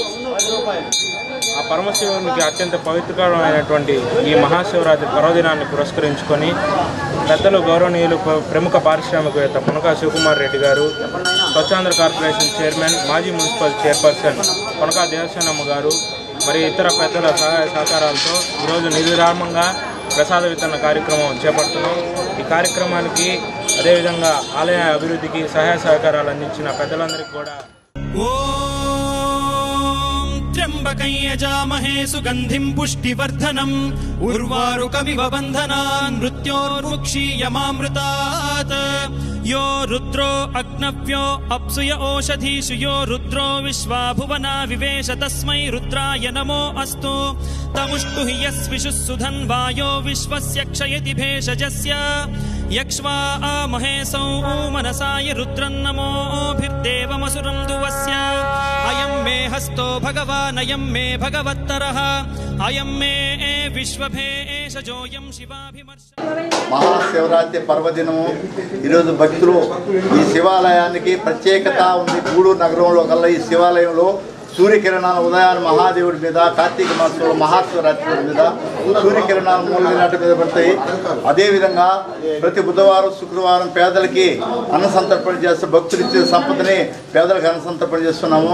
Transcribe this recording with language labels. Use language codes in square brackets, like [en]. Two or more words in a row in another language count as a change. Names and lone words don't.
[te] ఆ పరమశివునికి అత్యంత పవిత్రకరమైనటువంటి ఈ మహాశివరాత్రి పర్వదినాన్ని పురస్కరించుకొని పెద్దలు గౌరవనీయులు ప్రముఖ పారిశ్రామికవేత్త పొనకా శివకుమార్ రెడ్డి గారు, స్వచ్ఛాంధ్ర కార్పొరేషన్ చైర్మన్, మాజీ [en] municipal chairperson [te] పొనకా దేవసేనమ్మ గారు, మరి ఇతర పెద్దల సహాయ సహకారాలతో ఈరోజు నిర్విరామంగా ప్రసాద వితరణ కార్యక్రమం చేపడుతున్నాం. ఈ కార్యక్రమానికి అదేవిధంగా ఆలయ అభివృద్ధికి సహాయ సహకారాలు అందించిన పెద్దలందరికీ కూడా [sa] त्र्यंबकं यजामहे सुगंधिं पुष्टिवर्धनम् उर्वारुकमिव बन्धनान् मृत्योर्मुक्षीयमामृतात् यो रुद्रो अग्नव्यो अप्सुय ओषधीषु यो रुद्रो विश्वा भुवना विवेश तस्मै रुद्राय नमो अस्तु तमुष्टु हि यस्विषुः सुधन्वायो विश्वस्य क्षयति भेषजस्य यक्ष्वा महेशौ मनसाय रुद्रन्नमोभिर्देवमसुरं दुवस्य अयं मे हस्तो भगवान् अयं मे भगवत्तरः अयं मे विश्वभेषजोऽयं शिवाभिमर्श [te] మహాశివరాత్రి పర్వదినము ఈరోజు భక్తులు ఈ శివాలయానికి ప్రత్యేకత ఉంది. గూడూరు నగరంలో కల్లా ఈ శివాలయంలో సూర్యకిరణాల ఉదయాన్ని మహాదేవుడి మీద, కార్తీక మాసంలో మహాశివరాత్రి మీద సూర్యకిరణాలు మూలనాటి మీద పడతాయి. అదేవిధంగా ప్రతి బుధవారం శుక్రవారం పేదలకి అన్న సంతర్పణ చేస్తూ భక్తులు ఇచ్చే సంపదని పేదలకు అన్న సంతర్పణ చేస్తున్నాము.